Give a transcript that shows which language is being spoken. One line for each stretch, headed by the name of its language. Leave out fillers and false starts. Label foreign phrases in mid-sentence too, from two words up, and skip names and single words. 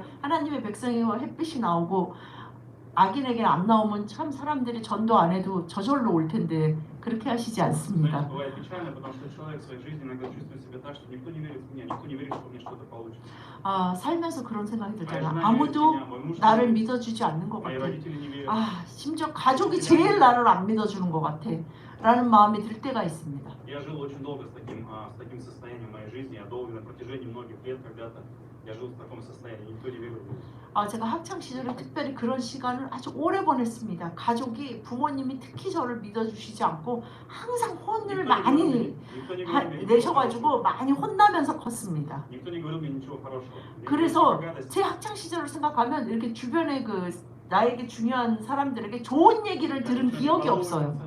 Korean: 하나님의 백성이 햇빛이 나오고 악인에게 안 나오면 참 사람들이 전도 안 해도 저절로 올 텐데 그렇게 하시지 않습니다. 살면서 그런 생각이 들잖아. 아무도 나를 믿어주지 않는 것 같아. 심지어 가족이 제일 나를 안 믿어주는 것 같아. 라는 마음이 들 때가 있습니다.
Russian: Я жил очень долго с таким состоянием в моей жизни. Я долго на протяжении многих лет когда-то я жил в таком состоянии. Никто не верил в меня.
Korean: 제가 학창 시절에 특별히 그런 시간을 아주 오래 보냈습니다. 가족이 부모님이 특히 저를 믿어주시지 않고 항상 혼을 많이 내셔가지고 많이 혼나면서 컸습니다. 그래서 제 학창 시절을 생각하면 이렇게 주변에 나에게 중요한 사람들에게 좋은 얘기를 들은 기억이 없어요.